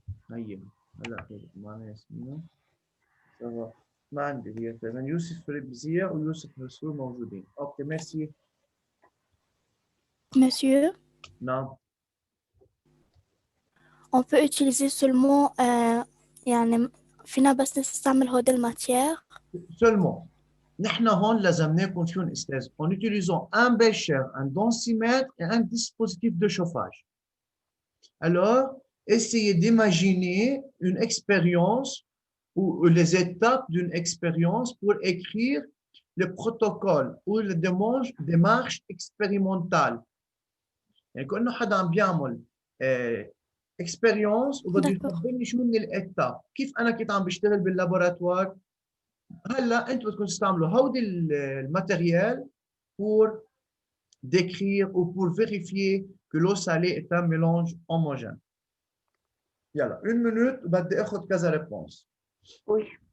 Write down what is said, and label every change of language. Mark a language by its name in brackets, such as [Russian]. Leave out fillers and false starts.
[Arabic] هي هلا معنا ياسمينة. سوا ما عندي هي كمان. يوسف بزيع ويوسف رسول موجودين. اوكي ميرسي. [French] Monsieur, [Arabic] نعم. [French] on peut utiliser seulement [Arabic] يعني فينا بس نستعمل هودي الماتير. [French] Seulement. [Arabic] نحن هون لازمناكم شو استاذ [French] en utilisant un bécher, un densimètre et un dispositif de chauffage. Alors, essayez d'imaginer une expérience ou les étapes d'une expérience pour écrire le protocole ou la démarche expérimentale. [Arabic] يعني كأنه حدا عم بيعمل expérience وبده يخبرني شو من الاتاب، كيف انا كنت عم بشتغل باللابوراتوار. هلا انتم بدكم تستعملوا هودي الماتيريال [French] pour décrire ou pour vérifier que l'eau salée est un mélange homogène. [Arabic] يلا 1 minute وبدي اخذ كذا réponse. [French] Oui.